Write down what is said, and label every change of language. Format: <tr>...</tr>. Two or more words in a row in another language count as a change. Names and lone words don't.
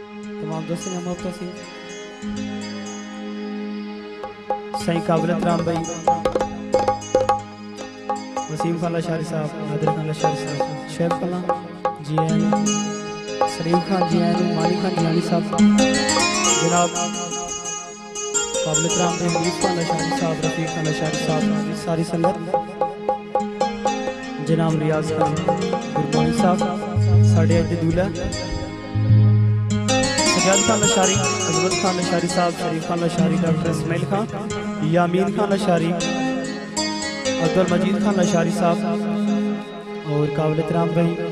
<ur>تمام دوستوں نے محبت سے صحیح قابلت رام بھائی، وسیم خان لاشاری صاحب، نادر خان لاشاری صاحب، شیف کلا جی این، سلیم خان جی این، مانی خان جیانی صاحب، جناب قابلت رام بھائی, حنیف خان لاشاری صاحب، رفیق خان لاشاری صاحب، ساری سنگت, जनाब रियाज खान गुरबानी साहब, साढ़े अज दूल्हा सजाद खान लाशारी, अजमत खान लाशारी साहब, शरीफ खान लाशारी, डॉक्टर इसमाइल खान, यामीन खान लाशारी, अब्दुल मजीद खान लाशारी साहब और काबिलत राम भाई,</ur>